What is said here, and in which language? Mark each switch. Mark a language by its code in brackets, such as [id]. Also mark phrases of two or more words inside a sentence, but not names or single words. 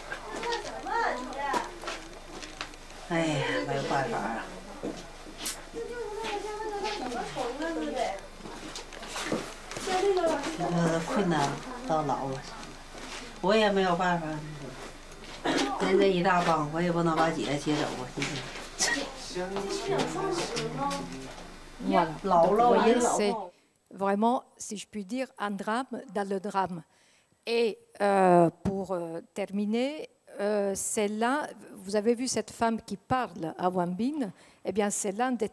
[zh] 哎呀，没有办法啊。这困难到老了，我也没有办法。人这一大帮，我也不能把姐接走啊，今天。 [fr] Voilà. Donc, vous voyez, c'est vraiment, si je puis dire, un drame dans le drame. Et pour terminer, c'est là, vous avez vu cette femme qui parle à Wang Bin, eh bien c'est l'un des